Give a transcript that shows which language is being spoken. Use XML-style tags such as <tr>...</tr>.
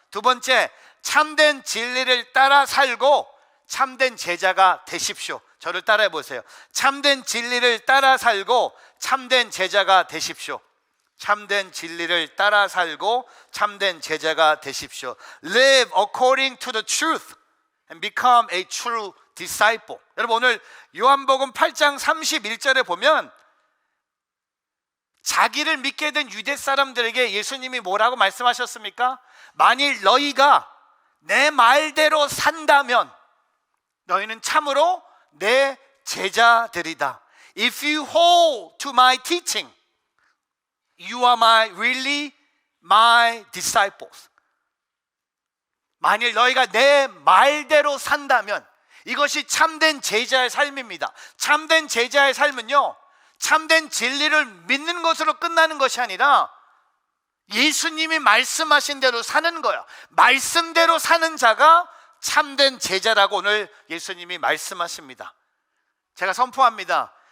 <ko>두 번째, 참된 진리를 따라 살고 참된 제자가 되십시오. 저를 따라해 보세요. 참된 진리를 따라 살고 참된 제자가 되십시오. 참된 진리를 따라 살고 참된 제자가 되십시오.</ko> <en>Live according to the truth and become a true disciple.</en> <ko>여러분 오늘 요한복음 8장 31절에 보면 자기를 믿게 된 유대 사람들에게 예수님이 뭐라고 말씀하셨습니까? 만일 너희가 내 말대로 산다면 너희는 참으로 내 제자들이다.</ko> <en>If you hold to my teaching, you are really my disciples.</en> <ko>만일 너희가 내 말대로 산다면, 이것이 참된 제자의 삶입니다. 참된 제자의 삶은요 참된 진리를 믿는 것으로 끝나는 것이 아니라 예수님이 말씀하신 대로 사는 거예요. 말씀대로 사는 자가 참된 제자라고 오늘 예수님이 말씀하십니다. 제가 선포합니다.</ko>